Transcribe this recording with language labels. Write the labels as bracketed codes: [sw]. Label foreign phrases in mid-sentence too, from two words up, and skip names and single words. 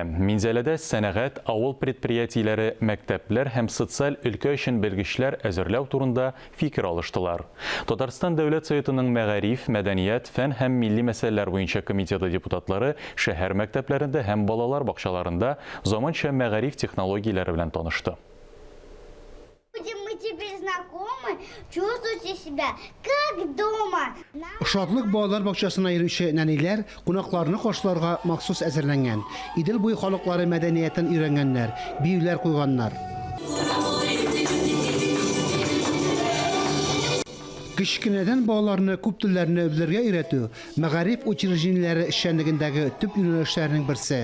[tt] Минзәләдә сәнәгать, авыл предприятиеләре, мәктәпләр һәм социаль өлкә өчен белгечләр әзерләү турында фикер алыштылар. Татарстан Дәүләт Советының мәгариф, мәдәният, фән һәм милли мәсьәләләр буенча комитеты депутатлары шәһәр мәктәпләрендә һәм балалар бакчаларында заманча мәгариф технологияләре белән танышты. [ru] Мы теперь знакомы, чувствуйте себя как дома. [tt] Шатлык балалар бакчасына йөрүче нәниләр кунакларны каршыларга махсус әзерләнгән. Идел буе халыклары мәдәниятен өйрәнгәннәр, биюләр куйганнар. Кичкенәдән балаларны күп телләрне белергә өйрәтү мәгариф учреждениеләре эшчәнлегендәге төп юнәлешләрнең берсе.